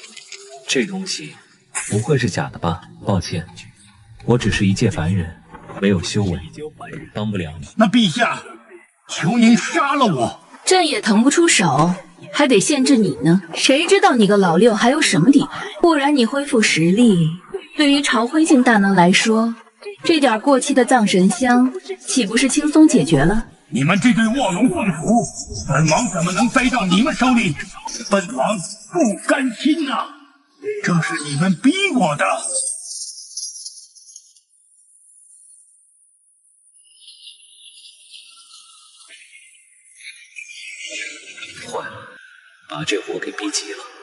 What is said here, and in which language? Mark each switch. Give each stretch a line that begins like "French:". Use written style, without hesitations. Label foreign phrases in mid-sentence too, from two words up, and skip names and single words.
Chinese: 這東西不會是假的吧？抱歉，我只是一介凡人，沒有修為，幫不了你。那陛下，求您殺了我。朕也騰不出手，還得限制你呢。誰知道你個老六還有什麼底牌？不然你恢復實力，對於朝灰境大能來說，這點過期的葬神香豈不是輕鬆解決了？你們這對臥龍鳳雏，本王怎麼能栽到你們手裡？本王不甘心吶！這是你們逼我的。壞了，把這貨給逼急了。